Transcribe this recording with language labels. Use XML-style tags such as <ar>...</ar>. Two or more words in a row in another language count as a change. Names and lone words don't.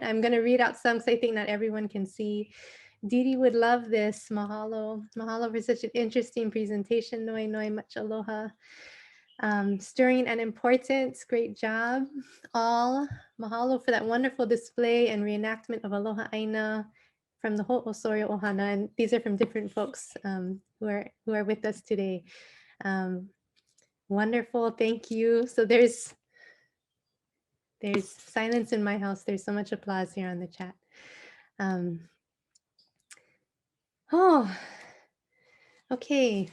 <en>I'm going to read out some because I think not everyone can see. Didi would love this. Mahalo. Mahalo for such an interesting presentation. Noi noi, much aloha. Stirring and important. Great job. All. Mahalo for that wonderful display and reenactment of Aloha ʻāina from the whole Osorio Ohana. And these are from different folks who are with us today. Wonderful, thank you. So there's silence in my house. There's so much applause here on the chat. Oh, okay.</en>